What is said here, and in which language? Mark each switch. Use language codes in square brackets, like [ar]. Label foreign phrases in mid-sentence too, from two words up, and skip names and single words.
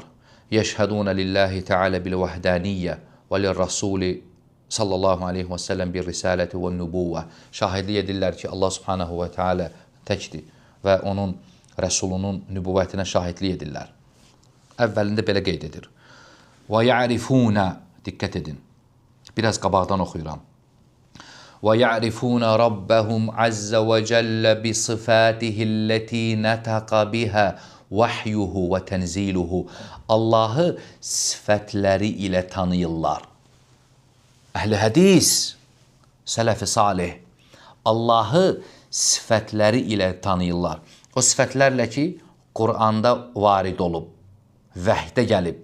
[ar] يشهدون لله تعالى بالوحدانية وللرسول صلى الله عليه وسلم بالرسالة والنبوة. [az] Şahidlik edirlər ki, Allah [ar] سبحانه وتعالى [az] təkdir və onun rəsulunun nübuvvətinə şahidlik edirlər. Əvvəlində belə qeyd edir. [ar] ويعرفون, [az] diqqət edin, biraz qabaqdan oxuyuram. [ar] وَيَعْرِفُونَ رَبَّهُمْ عَزَّ وَجَلَّ بِصِفَاتِهِ الَّتِي نَتَقَ بِهَا وَحْيُهُ وَتَنْزِيلُهُ. [az] Allahı sifətləri ilə tanıyırlar. Əhl-i hədis, sələf-i salih, Allahı sifətləri ilə tanıyırlar. O sifətlərlə ki, Quranda varid olub, vəhdə gəlib.